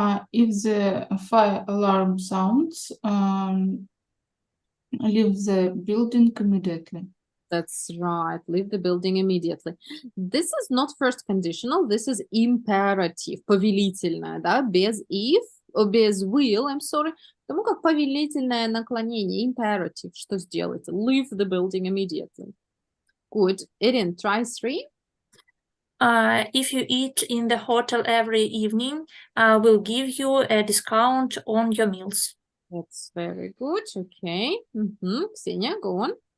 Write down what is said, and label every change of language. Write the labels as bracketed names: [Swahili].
[English] If the fire alarm sounds, leave the building immediately. That's right. Leave the building immediately. This is not first conditional. This is imperative. [Russian] Повелительное, да? Без [English] if, без will, I'm sorry. [Russian] Потому как повелительное наклонение, imperative, что сделать? [English] Leave the building immediately. Good. Erin, try 3. If you eat in the hotel every evening, we'll give you a discount on your meals. That's very good. Okay. Ksenia, go on.